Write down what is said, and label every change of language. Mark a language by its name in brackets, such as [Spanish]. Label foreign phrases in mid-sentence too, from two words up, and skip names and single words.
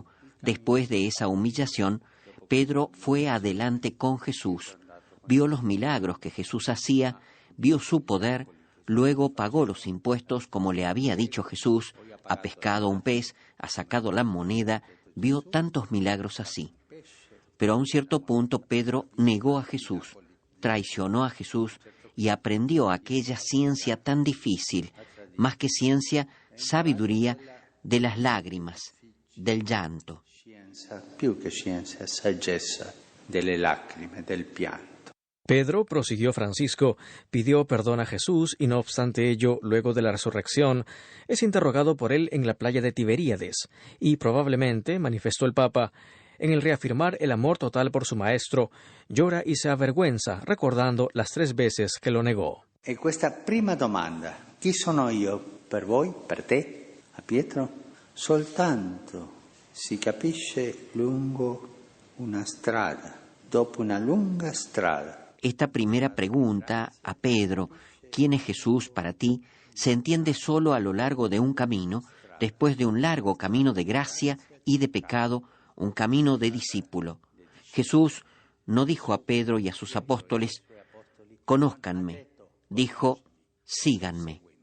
[Spanish] Después de esa humillación, Pedro fue adelante con Jesús, vio los milagros que Jesús hacía, vio su poder, luego pagó los impuestos como le había dicho Jesús, ha pescado un pez, ha sacado la moneda, vio tantos milagros así. Pero a un cierto punto Pedro negó a Jesús, traicionó a Jesús y aprendió aquella ciencia tan difícil, más que ciencia, sabiduría de las lágrimas, del llanto. [Italian] Più che scienza, saggezza delle lacrime, del pianto. [Spanish] Pedro, prosiguió Francisco, pidió perdón a Jesús y no obstante ello, luego de la resurrección, es interrogado por él en la playa de Tiberíades y probablemente, manifestó el Papa, en el reafirmar el amor total por su maestro, llora y se avergüenza recordando las 3 veces que lo negó. [Italian] E questa prima domanda, chi sono io per voi, per te, a Pietro? Soltanto si capisce lungo una strada, dopo una lunga strada. [Spanish] Esta primera pregunta a Pedro, ¿quién es Jesús para ti?, se entiende solo a lo largo de un camino, después de un largo camino de gracia y de pecado, un camino de discípulo. Jesús no dijo a Pedro y a sus apóstoles, conózcanme, dijo, síganme.